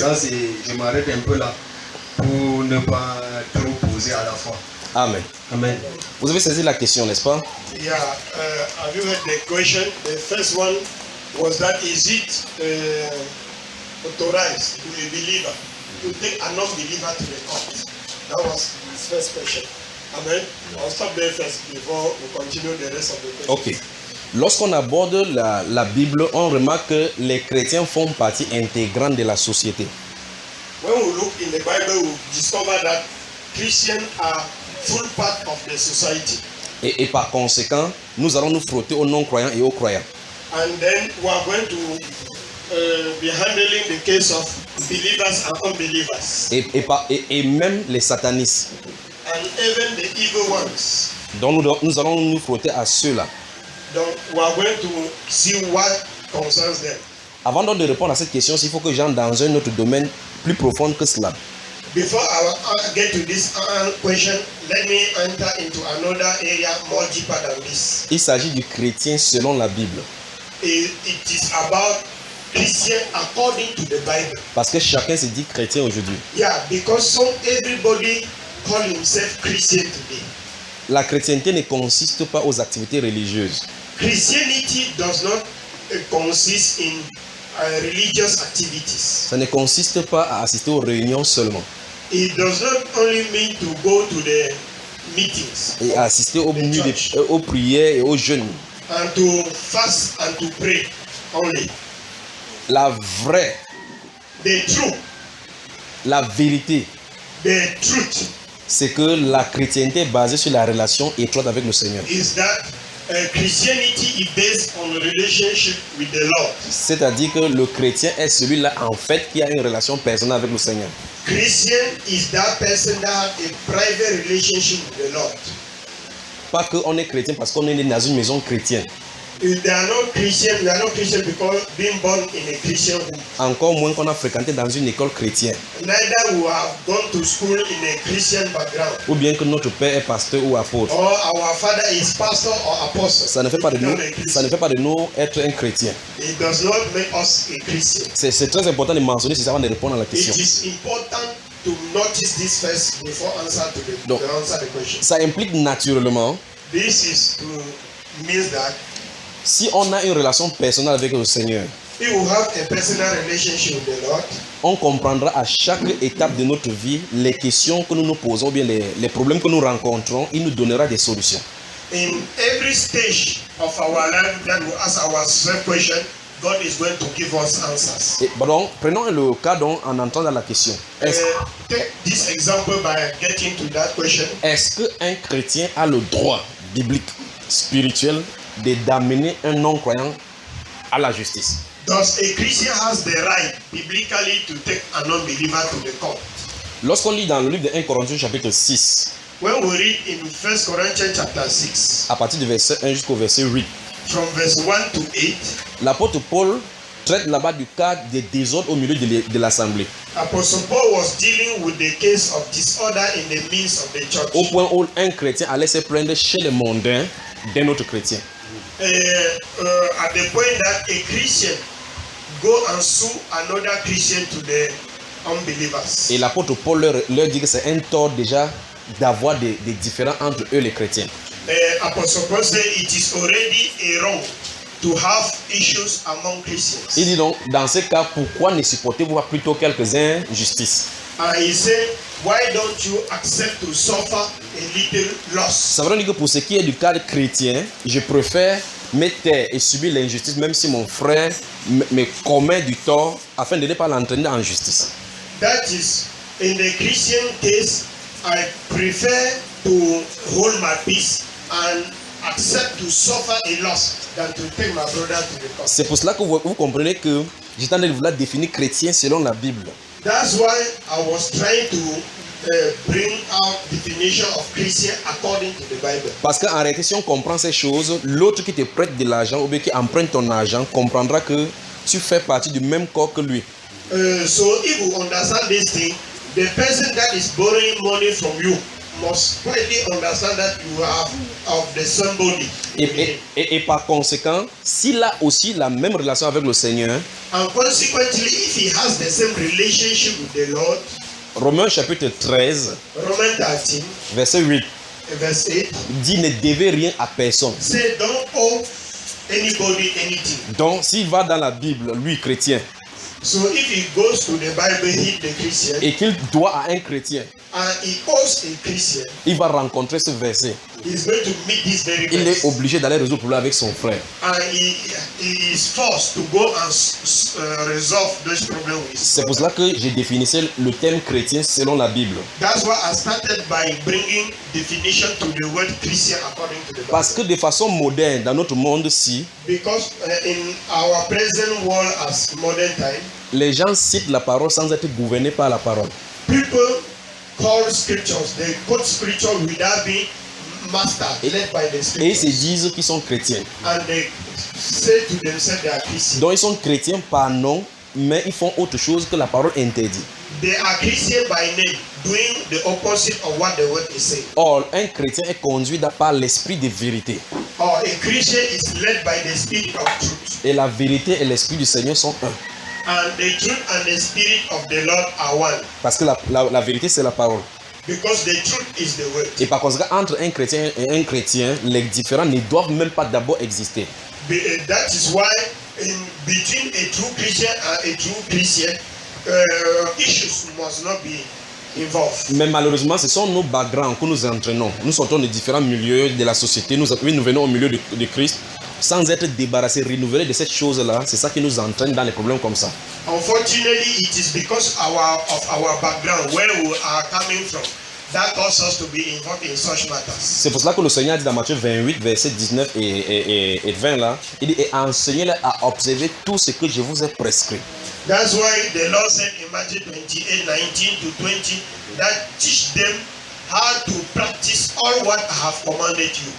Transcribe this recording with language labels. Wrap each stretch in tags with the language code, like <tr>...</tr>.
<fr>Ça, je m'arrête un peu là pour ne pas trop poser à la fois. Amen. Amen. Vous avez saisi la question, n'est-ce pas?</fr> <en>Yeah. Have you heard the question? The first one was that is it authorized to a believer to take a non-believer to the court? That was his first question. Amen. I'll stop there first before we continue the rest of the question. Ok.</en> <fr>Lorsqu'on aborde la Bible, on remarque que les chrétiens font partie intégrante de la société.</fr> <en>When we look in the Bible, we discover that Christians are full part of the society.</en> <fr>Et par conséquent, nous allons nous frotter aux non-croyants et aux croyants.</fr> <en>And then we are going to be handling the case of believers and unbelievers.</en> <fr>Et même les satanistes.</fr> <en>And even the evil ones.</en> <fr>Donc nous allons nous frotter à ceux-là.</fr> <en>Donc, we are going to see what concerns them.</en> <fr>Avant donc de répondre à cette question, il faut que j'entre dans un autre domaine plus profond que cela.</fr> <en>Before I get to this question, let me enter into another area more deeper than this.</en> <fr>Il s'agit du chrétien selon la Bible.</fr> <en>It is about Christian according to the Bible.</en> <fr>Parce que chacun se dit chrétien aujourd'hui.</fr> <en>Yeah, because everybody call himself Christian today.</en> <fr>La chrétienté ne consiste pas aux activités religieuses.</fr> <en>Christianity does not consist in religious activities.</en> <fr>Ça ne consiste pas à assister aux réunions seulement</fr> <en>It does not only mean to go to the meetings</en> <fr>et à assister aux, aux prières et aux jeûnes.</fr> <en>and to fast and to pray only.</en> <fr>La vraie,</fr> <en>The truth,</en> <fr>la vérité,</fr> <en>the truth</en> <fr>c'est que la chrétienté est basée sur la relation étroite avec le Seigneur.</fr> <en>is that Christianity is based on a relationship with the Lord.</en> <fr>C'est-à-dire que le chrétien est celui-là en fait qui a une relation personnelle avec le Seigneur.</fr> <en>Christian is that person that has a private relationship with the Lord.</en> <fr>Pas qu'on est chrétien parce qu'on est né dans une maison chrétienne.</fr> <en>If they are not Christian, they are not Christian because being born in a Christian home.</en> <fr>Encore moins qu'on a fréquenté dans une école chrétienne.</fr> <en>Neither we have gone to school in a Christian background.</en> <fr>Ou bien que notre père est pasteur ou apôtre.</fr> <en>Or our father is pastor or apostle.</en> <fr>Ça ne fait pas de nous, ça ne fait pas de nous être un chrétien.</fr> <en>It does not make us a Christian.</en> <fr>C'est très important de mentionner ceci avant de répondre à la</fr> <en>It</en> <fr>question.</fr> <en>is important to notice this first before answer the question.</en> <fr>Ça implique naturellement,</fr> <en>This is to means that</en> <fr>si on a une relation personnelle avec le Seigneur,</fr> <en>if we have a personal relationship with the Lord,</en> <fr>on comprendra à chaque étape de notre vie les questions que nous nous posons, ou bien les problèmes que nous rencontrons, il nous donnera des solutions.</fr> <en>in every stage of our life that we ask ourselves question, God is going to give us answers.</en> <fr>Et, donc, prenons le cas dont on entend dans la question.</fr> <en>Take this example by getting to that question.</en> <fr>Est-ce qu'un chrétien a le droit biblique, spirituel, d'amener un non-croyant à la justice?</fr> <en>Does a Christian has the right biblically to take a non-believer to the court?</en> <fr>Lorsqu'on lit dans le livre de 1 Corinthiens chapitre 6,</fr> <en>When we read in 1 Corinthians chapter 6,</en> <fr>à partir du verset 1 jusqu'au verset 8,</fr> <en>from verse 1 to 8,</en> <fr>l'apôtre Paul traite là-bas du cas des désordres au milieu de l'assemblée.</fr> <en>Apostle Paul was dealing with the case of disorder in the midst of the church.</en> <fr>Au point où un chrétien allait se plaindre chez les mondains d'un autre chrétien.</fr> <en>At the point that a Christian go and sue another Christian to the unbelievers.</en> <fr>Et l'apôtre Paul leur dit que c'est un tort déjà d'avoir des différends entre eux les chrétiens.</fr> <en>Apostle Paul said it is already a wrong to have issues among Christians.</en> <fr>Il dit donc, dans ce cas, pourquoi ne supportez-vous pas plutôt quelques injustices?</fr> <en>And he said, why don't you accept to suffer a little loss?</en> <fr>Ça veut dire que pour ce qui est du cadre chrétien, je préfère me taire et subir l'injustice, même si mon frère me commet du tort, afin de ne pas l'entraîner en justice.</fr> <en>That is, in the Christian case, I prefer to hold my peace and accept to suffer a loss than to take my brother to the court.</en> <fr>C'est pour cela que vous comprenez que j'étais en train de vouloir définir chrétien selon la Bible.</fr> <en>That's why I was trying to bring out definition of Christian according to the Bible.</en> <fr>Parce qu'en réalité, si on comprend ces choses, l'autre qui te prête de l'argent ou bien qui emprunte ton argent comprendra que tu fais partie du même corps que lui.</fr> <en>So if you understand this thing, the person that is borrowing money from you must clearly understand that you are of the same body.</en> <fr>Et par conséquent, s'il a aussi la même relation avec le Seigneur,</fr> <en>And consequently, if he has the same relationship with the Lord,</en> <fr>Romains chapitre 13,</fr> <en>Romans 13,</en> <fr>verset 8,</fr> <en>verse 8,</en> <fr>dit ne devez rien à personne.</fr> <en>say don't owe anybody anything.</en> <fr>Donc, s'il va dans la Bible, lui, chrétien,</fr> <en>So if he goes to the Bible, he the Christian,</en> <fr>et qu'il doit à un chrétien,</fr> <en>and he owes a Christian,</en> <fr>il va rencontrer ce verset.</fr> <en>he's going to meet this very</en> <fr>Il est</fr> <en>verse.</en> <fr>obligé d'aller résoudre le problème avec son frère.</fr> <en>And he is forced to go and resolve this problem with his</en> <fr>C'est pour</fr> <en>brother.</en> <fr>cela que j'ai définissé le terme chrétien selon la Bible.</fr> <en>That's why I started by bringing definition to the word Christian according to the Bible.</en> <fr>Parce que de façon moderne, dans notre monde-ci,</fr> <en>Because in our present world as modern time,</en> <fr>les gens citent la parole sans être gouvernés par la parole.</fr> <en>people call scriptures, they quote scripture without being mastered, led by the</en> <fr>Et ils se</fr> <en>scriptures.</en> <fr>disent qu'ils sont chrétiens.</fr> <en>And they say to themselves they are Christians.</en> <fr>Donc ils sont chrétiens par nom, mais ils font autre chose que la parole interdit.</fr> <en>they are Christian by name, doing the opposite of what the word is saying.</en> <fr>Or, un chrétien est conduit par l'esprit de vérité.</fr> <en>Or a Christian is led by the spirit of truth.</en> <fr>Et la vérité et l'esprit du Seigneur sont un.</fr> <en>And the truth and the spirit of the Lord are one.</en> <fr>Parce que la vérité, c'est la parole.</fr> <en>Because the truth is the word.</en> <fr>Et par conséquent, entre un chrétien et un chrétien, les différends ne doivent même pas d'abord exister.</fr> <en>That is why between a true Christian and a true Christian, issues must not be involved.</en> <fr>Mais malheureusement, ce sont nos backgrounds que nous entraînons. Nous sortons de différents milieux de la société. Nous venons au milieu de Christ sans être débarrassés, renouvelés de cette chose-là. C'est ça qui nous entraîne dans les problèmes comme ça.</fr> <en>Unfortunately, it is because of our background, where we are coming from, that causes us to be involved in such matters.</en> <fr>C'est pour cela que le Seigneur dit dans Matthieu 28, versets 19 et 20 là, il dit, et enseignez-les à observer tout ce que je vous ai prescrit.</fr> <en>That's why the Lord said in Matthew 28, 19 to 20, that teach them how to practice all what I have commanded you.</en>